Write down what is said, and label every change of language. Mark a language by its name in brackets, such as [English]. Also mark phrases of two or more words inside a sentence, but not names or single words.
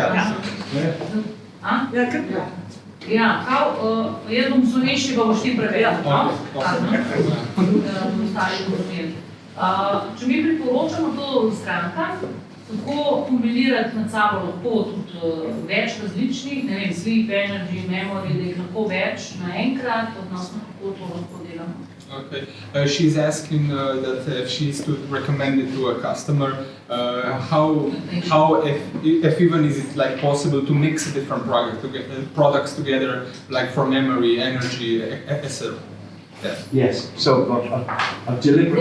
[Slovenian] Ja, jaz bom slovenščini, pa boš ti prevedel, Če mi priporočamo to strankam, kako kombinirati med sabo lahko tudi več različnih, ne vem, [English] sleep, energy, memory, [Slovenian] da jih lahko več naenkrat, odnosno kako to lahko delamo. [English] Okay. She's asking that if she's to recommend it to a customer, how if even is it like possible to mix different products together, like for memory, energy, etc. Yes, so I've deliberately